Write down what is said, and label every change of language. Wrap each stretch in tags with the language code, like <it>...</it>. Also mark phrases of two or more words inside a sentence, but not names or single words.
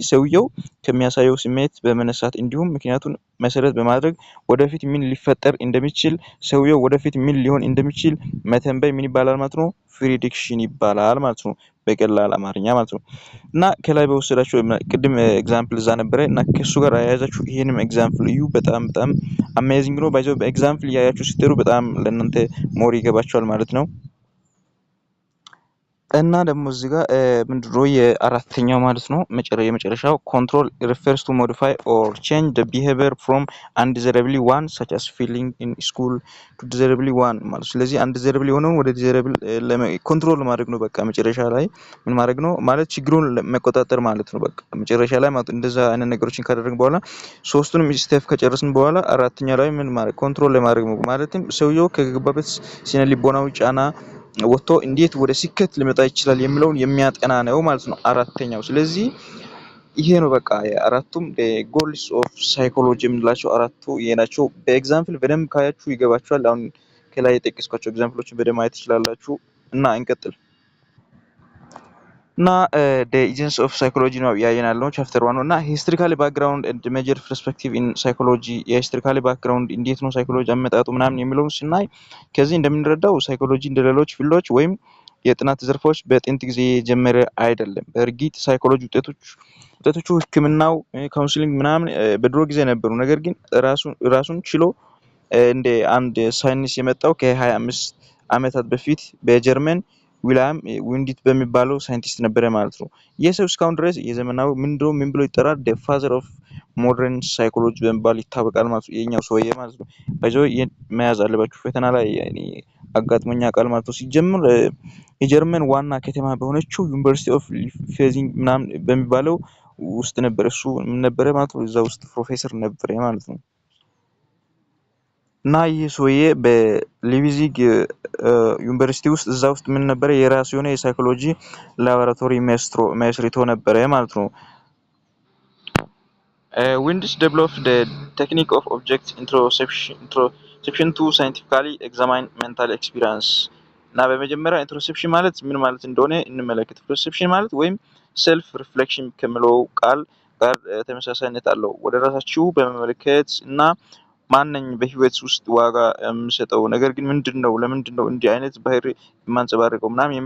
<am>ሰውየው ከሚያሳየው ስሜት በመነሳት እንዲሁም ምክንያቱን መሰረት በማድረግ ወደፊት ምን ሊፈጠር እንደሚችል ሰውየው ወደፊት ምን ሊሆን እንደሚችል መተንበይ ምን ይባላል ማለት ነው ፕሪዲክሽን ይባላል ማለት ነው በቀላል አማርኛ ማለት ነው። እና ከላይ በወሰዳችሁ ቅድም ኤግዛምፕል እዛ ነበረ እና ከሱ ጋር አያያዛችሁ ይሄንም ኤግዛምፕል እዩ። በጣም አሜዚንግ ነው። ባይዘው በኤግዛምፕል ያያችሁ ስትሩ በጣም ለእናንተ ሞር ይገባችኋል ማለት ነው። እና ደግሞ እዚህ ጋር ምንድነው የአራተኛው ማለት ነው የመጨረሻው</am> <en>control refers to modify or change the behavior from undesirable one such as feeling in school to desirable</en> <am>one ማለት ስለዚህ አንዲዛይረብል የሆነውን ወደ ዲዛይረብል ኮንትሮል ማድረግ ነው። በቃ መጨረሻ ላይ ምን ማድረግ ነው ማለት ችግሩን መቆጣጠር ማለት ነው። በቃ መጨረሻ ላይ ማለት እንደዛ አይነት ነገሮችን ካደረግን በኋላ ሶስቱንም ስቴፕ ከጨረስን በኋላ አራተኛ ላይ ምን ማድረግ ኮንትሮል ለማድረግ ነው። ማለትም ሰውየው ከገባበት ስነ ልቦናዊ ጫና ወጥቶ እንዴት ወደ ስኬት ሊመጣ ይችላል የሚለውን የሚያጠና ነው ማለት ነው አራተኛው። ስለዚህ ይሄ ነው በቃ አራቱም</am> <en>goals of psychology</en> <am>የምንላቸው አራቱ ይሄ ናቸው። በኤግዛምፕል በደንብ ካያችሁ ይገባችኋል። አሁን ከላይ የጠቀስኳቸው ኤግዛምፕሎችን በደንብ ማየት ትችላላችሁ። እና እንቀጥል እና</am> <en>the essence of psychology</en> <am>ነው ያየናል ነው ቻፕተር 1 እና</am> <en>historical background and major perspective in psychology የhistorical background</en> <am>እንዴት ነው ሳይኮሎጂ አመጣጡ ምናምን የሚለውን ስናይ ከዚህ እንደምንረዳው ሳይኮሎጂ እንደሌሎች ፊልዶች ወይም የጥናት ዘርፎች በጥንት ጊዜ የጀመረ አይደለም። በእርግጥ ሳይኮሎጂ ውጤቶቹ ሕክምናው ካውንስሊንግ ምናምን በድሮ ጊዜ ነበሩ። ነገር ግን ራሱን ችሎ እንደ አንድ ሳይንስ የመጣው ከ25 ዓመታት በፊት በጀርመን ዊልያም ዊንዲት በሚባለው ሳይንቲስት ነበረ ማለት ነው። ይህ ሰው እስካሁን ድረስ የዘመናዊ ምን ብሎ ይጠራል</am> <en>the father of modern</en> <am>psychology በመባል ይታወቃል ማለት ነው። የኛው ሰውዬ ማለት ነው። ባይዘው መያዝ አለባችሁ ፈተና ላይ አጋጥሞኛ ቃል ማለት ነው። ሲጀምር የጀርመን ዋና ከተማ በሆነችው ዩኒቨርሲቲ ኦፍ ሊፕዚግ ምናምን በሚባለው ውስጥ ነበር። እሱ ምን ነበረ ማለት ነው እዛ ውስጥ ፕሮፌሰር ነበረ ማለት ነው። እና ይህ ሰውዬ በሊቪዚግ ዩኒቨርሲቲ ውስጥ እዛ ውስጥ ምን ነበረ የራሱ የሆነ የሳይኮሎጂ ላቦራቶሪ መስርቶ ነበረ ማለት ነው። ዊንዲስ</am> <en>developed the technique of object introspection to scientifically examine mental experience</en> <am>እና በመጀመሪያ ኢንትሮስፔክሽን ማለት ምን ማለት እንደሆነ እንመለከት። ኢንትሮስፔክሽን ማለት ወይም</am> <en>self reflection</en> <am>ከሚለው ቃል ጋር ተመሳሳይነት አለው። ወደ ራሳችሁ በመመልከት እና ማነኝ በህይወት ውስጥ ዋጋ የምሰጠው ነገር ግን ምንድነው፣ ለምንድነው እንዲህ አይነት ባህሪ የማንጸባርቀው ምናምን የሚሉ</am>